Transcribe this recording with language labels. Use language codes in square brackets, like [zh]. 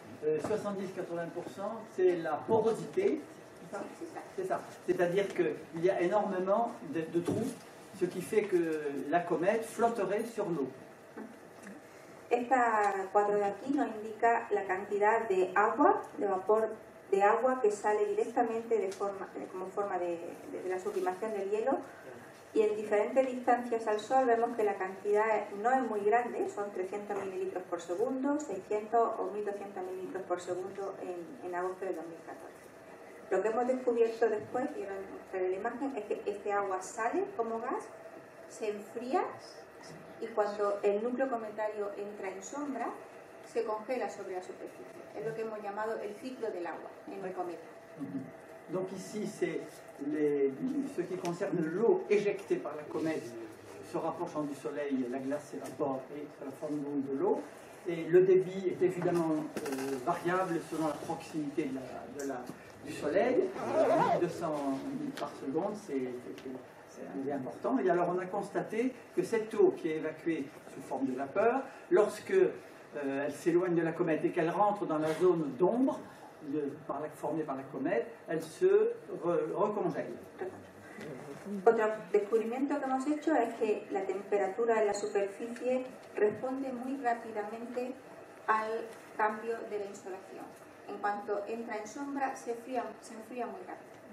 [fr] 70-80%, c'est la porosité, c'est ça. C'est-à-dire qu'il y a énormément de trous, ce qui fait que la comète flotterait sur l'eau. [es] Esta cuadro de aquí nos indica la cantidad de agua, de vapor de agua que sale directamente como forma de la sublimación del hielo, y en diferentes distancias al Sol vemos que la cantidad no es muy grande, son 300 mililitros por segundo, 600 o 1200 mililitros por segundo en agosto de 2014. Lo que hemos descubierto después, y ahora mostraré la imagen, es que este agua sale como gas, se enfría, y cuando el núcleo cometario entra en sombra, se congela sobre la superficie. Es lo que hemos llamado el ciclo del agua en el cometa. [fr] Donc ici, c'est ce qui concerne l'eau éjectée par la comète se rapprochant du Soleil, la glace s'évapore et ça forme donc de l'eau. Et le débit est évidemment variable selon la proximité du Soleil. 1200 litres par seconde, c'est important. Et alors on a constaté que cette eau qui est évacuée sous forme de vapeur, lorsque elle s'éloigne de la comète et qu'elle rentre dans la zone d'ombre formée par la comète, elle se recongèle. [es] Otro descubrimiento que hemos hecho es que la temperatura en la superficie responde muy rápidamente al cambio de la insolación. En cuanto entra en sombra, se enfría muy rápido.